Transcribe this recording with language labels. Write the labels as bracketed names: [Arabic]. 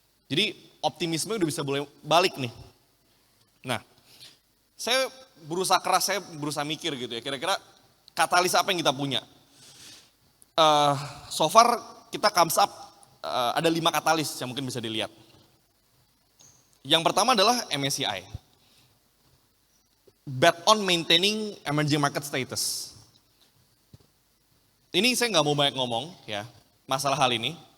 [Indonesian] Jadi optimisme udah bisa boleh balik nih. Nah, saya berusaha mikir gitu ya, kira-kira katalis apa yang kita punya. [English] So far [Indonesian] kita [English] comes up [Indonesian] ada 5 katalis yang mungkin bisa dilihat. Yang pertama adalah MSCI. [English] Bet on maintaining emerging market status. [Indonesian] Ini saya nggak mau banyak ngomong ya masalah hal ini.